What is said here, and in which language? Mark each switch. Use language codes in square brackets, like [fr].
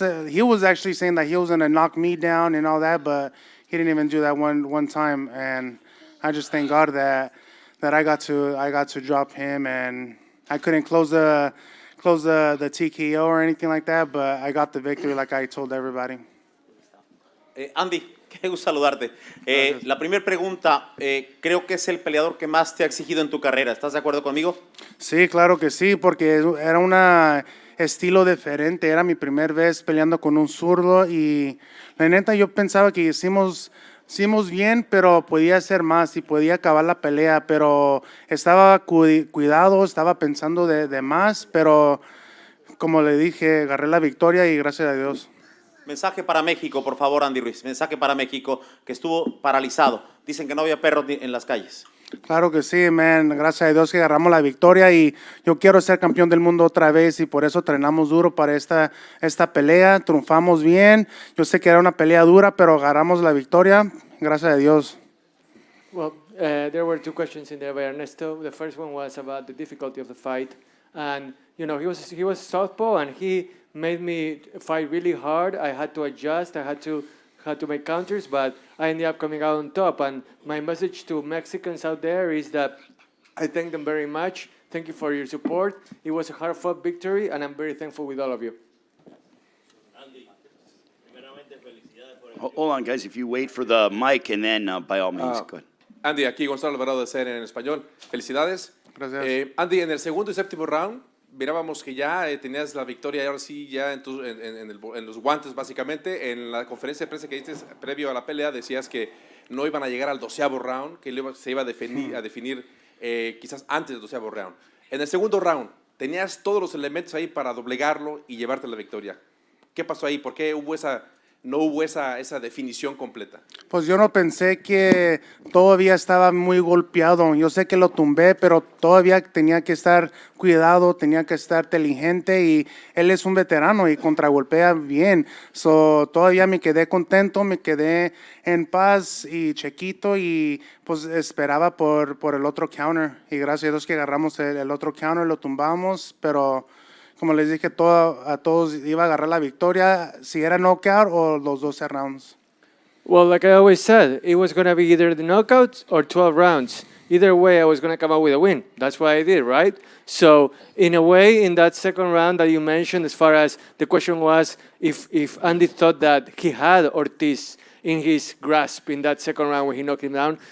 [en] he was actually saying that he was going to knock me down and all that, but he didn't even do that one time, and I just thank God that I got to drop him, and I couldn't close the TKO or anything like that, but I got the victory like I told everybody. [es] Andy, qué gusto saludarte. La primera pregunta, creo que es el peleador que más te ha exigido en tu carrera. ¿Estás de acuerdo conmigo? Sí, claro que sí, porque era un estilo diferente. Era mi primera vez peleando con un zurdo y la neta yo pensaba que hicimos bien, pero podía hacer más y podía acabar la pelea, pero estaba cuidado, estaba pensando de más, pero como le dije, agarré la victoria y gracias a Dios. Mensaje para México, por favor, Andy Ruiz. Mensaje para México, que estuvo paralizado. Dicen que no había perros en las calles. Claro que sí, man. Gracias a Dios que agarramos la victoria y yo quiero ser campeón del mundo otra vez y por eso entrenamos duro para esta pelea. Triunfamos bien. Yo sé que era una pelea dura, pero agarramos la victoria. Gracias a Dios. [en] Well, there were two questions in there by Ernesto. The first one was about the difficulty of the fight, and you know he was southpaw and he made me fight really hard. I had to adjust. I had to make counters, but I ended up coming out on top. And my message to Mexicans out there is that I thank them very much. Thank you for your support. It was a hard-fought victory, and I'm very thankful with all of you. Hold on, guys. If you wait for the mic, and then by all means, go ahead. [es] Andy, aquí Gonzalo Alvarado de CNN en español. Felicidades. Gracias. Andy, en el segundo y séptimo round, mirábamos que ya tenías la victoria y ahora sí ya en los guantes básicamente. En la conferencia de prensa que diste previo a la pelea decías que no iban a llegar al 12º round, que se iba a definir quizás antes del 12º round. En el segundo round, tenías todos los elementos ahí para doblegarlo y llevarte la victoria. ¿Qué pasó ahí? ¿Por qué no hubo esa definición completa? Pues yo no pensé que todavía estaba muy golpeado. Yo sé que lo tumbé, pero todavía tenía que estar cuidado, tenía que estar inteligente y él es un veterano y contragolpea bien. Todavía me quedé contento, me quedé en paz y chiquito y pues esperaba por el otro counter. Y gracias a Dios que agarramos el otro counter, lo tumbamos, pero como les dije, a todos iba a agarrar la victoria, si era knockout o los 12 rounds. [en] Well, like I always said, it was going to be either the knockouts or 12 rounds. Either way, I was going to come out with a win. That's what I did, right? So, in a way, in that second round that you mentioned, as far as the question was if Andy thought that he had Ortiz in his grasp in that second round when he knocked him down.